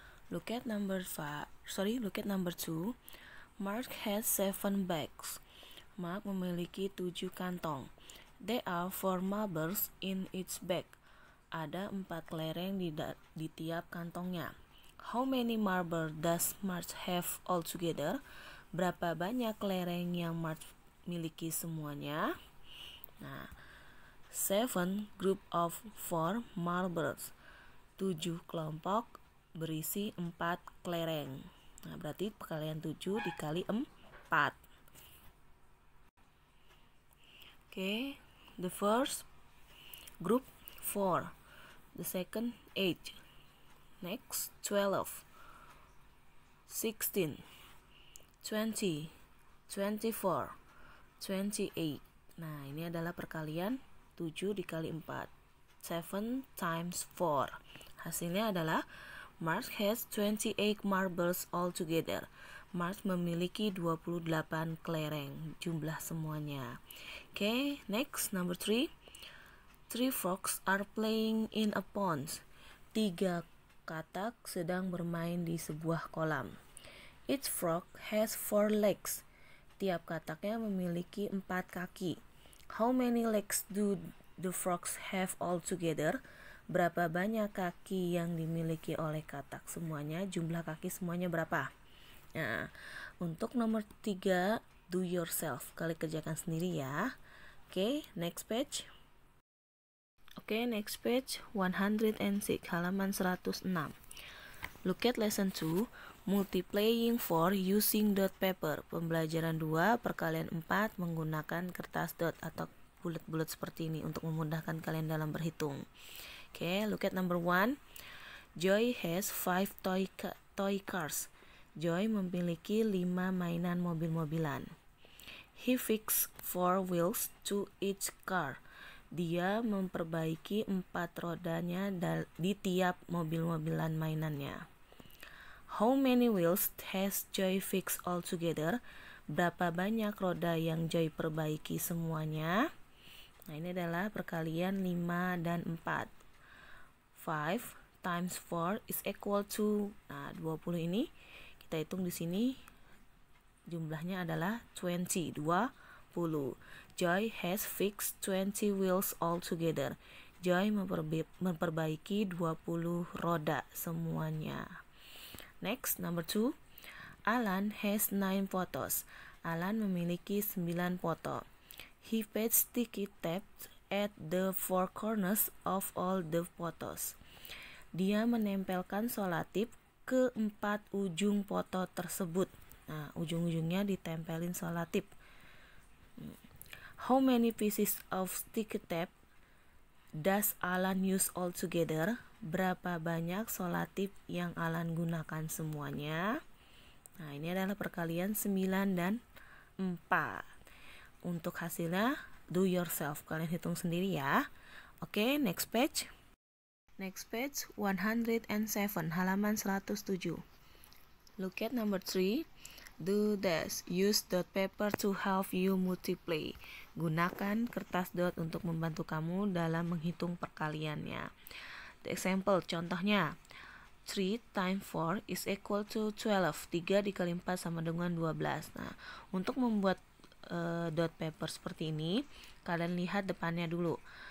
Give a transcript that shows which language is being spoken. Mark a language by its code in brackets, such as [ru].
[en] Look at number 2. Mark has 7 bags. [id] Mark memiliki 7 kantong. [en] There are 4 marbles in each bag. [id] Ada 4 kelereng di tiap kantongnya. [en] How many marbles does Mark have altogether? [id] Berapa banyak kelereng yang Mark miliki semuanya? [en] Nah, 7 group of 4 marbles. [id] 7 kelompok berisi 4 kelereng. Nah, berarti perkalian 7 dikali 4. [en] Oke, the first group 4. The second 8. Next 12. 16. 20. 24. 28. [id] Nah, ini adalah perkalian 7 dikali 4. [en] 7 times 4. [id] Hasilnya adalah [en] Mark has 28 marbles altogether. [id] Mark memiliki 28 kelereng jumlah semuanya. [en] Okay, next number 3. 3 frogs are playing in a pond. [id] 3 katak sedang bermain di sebuah kolam. [en] Each frog has 4 legs. [id] Tiap kataknya memiliki 4 kaki. [en] How many legs do the frogs have altogether? [id] Berapa banyak kaki yang dimiliki oleh katak semuanya? Jumlah kaki semuanya berapa? Nah, untuk nomor 3, [en] do yourself. [id] Kalian kerjakan sendiri ya. [en] Oke, next page. Oke, next page 106, halaman 106. Look at lesson 2, multiplying 4 using dot paper. [id] Pembelajaran 2, perkalian 4 menggunakan kertas dot atau bulat-bulat seperti ini untuk memudahkan kalian dalam berhitung. [en] Oke, look at number 1. Joy has 5 toy cars. [id] Joy memiliki 5 mainan mobil-mobilan. [en] He fixed 4 wheels to each car. [id] Dia memperbaiki 4 rodanya di tiap mobil-mobilan mainannya. [en] How many wheels has Joy fixed altogether? [id] Berapa banyak roda yang Joy perbaiki semuanya? Nah, ini adalah perkalian 5 dan 4. [en] 5 times 4 is equal to, [id] 20 ini kita hitung di sini jumlahnya adalah 20. [en] Joy has fixed 20 wheels altogether. [id] Joy memperbaiki 20 roda semuanya. [en] Next, number 2. Alan has 9 photos. [id] Alan memiliki 9 foto. [en] He pastes sticky tape at the 4 corners of all the photos. [id] Dia menempelkan solatip ke 4 ujung foto tersebut. Nah, ujung-ujungnya ditempelin solatip. [en] How many pieces of sticky tape does Alan use altogether? [id] Berapa banyak solatip yang Alan gunakan semuanya? Nah, ini adalah perkalian 9 dan 4. Untuk hasilnya, [en] do yourself. [id] Kalian hitung sendiri ya. [en] Oke, next page. Next page, 107, [id] halaman 107. [en] Look at number 3. Do this. Use dot paper to help you multiply. [id] Gunakan kertas dot untuk membantu kamu dalam menghitung perkaliannya. [en] The example, contohnya 3 times 4 is equal to 12. [id] 3 dikali 4 sama dengan 12. Nah, untuk membuat dot paper seperti ini, kalian lihat depannya dulu.